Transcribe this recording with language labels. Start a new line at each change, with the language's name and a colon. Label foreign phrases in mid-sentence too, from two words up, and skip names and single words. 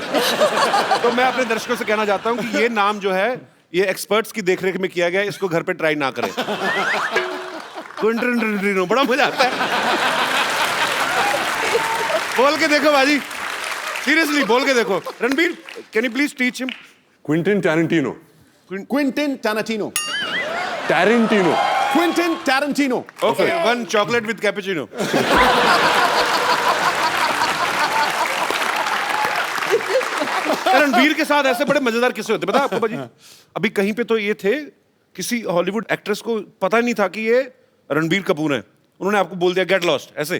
Hindi: तो मैं अपने दर्शकों से कहना चाहता हूं कि ये नाम जो है, ये एक्सपर्ट्स की देखरेख में किया गया है, इसको घर पे ट्राई ना करें। क्विंटिनो बड़ा मजा आता है। बोल के देखो बाजी, सीरियसली बोल के देखो।
English: रणबीर, can you please teach him?
Hindi: Quentin Tarantino. क्विंटिन टैरेंटिनो। Tarantino. क्विंटिन टैरेंटिनो।
English: OK, one chocolate with cappuccino.
Hindi: रणबीर के साथ ऐसे बड़े मजेदार किस्से होते पता है आपको बाजी? अभी कहीं पे तो ये थे, किसी हॉलीवुड एक्ट्रेस को पता नहीं था कि ये रणबीर कपूर है, उन्होंने आपको बोल दिया
English: get lost
Hindi: ऐसे।